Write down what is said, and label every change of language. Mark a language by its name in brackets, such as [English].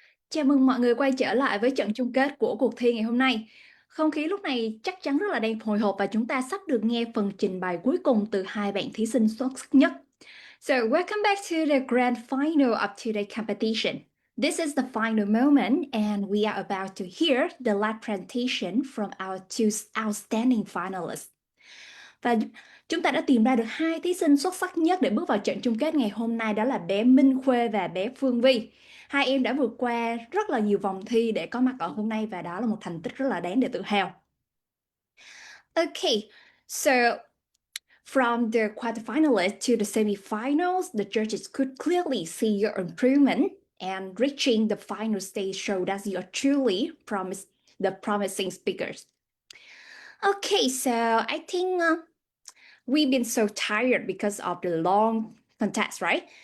[Vietnamese] Chào mừng mọi người quay trở lại với trận chung kết của cuộc thi ngày hôm nay. Không khí lúc này chắc chắn rất là đang hồi hộp và chúng ta sắp được nghe phần trình bày cuối cùng từ hai bạn thí sinh xuất sắc nhất. [English] So, welcome back to the grand final of today's competition. This is the final moment and we are about to hear the live presentation from our two outstanding finalists. [Vietnamese] Và chúng ta đã tìm ra được hai thí sinh xuất sắc nhất để bước vào trận chung kết ngày hôm nay, đó là bé Minh Khuê và bé Phương Vi. Hai em đã vượt qua rất là nhiều vòng thi để có mặt ở hôm nay và đó là một thành tích rất là đáng để tự hào. [English] Okay, so from the quarterfinalists to the semifinals, the judges could clearly see your improvement, and reaching the final stage showed us you are truly the promising speakers. Okay, so I think we've been so tired because of the long contest, right?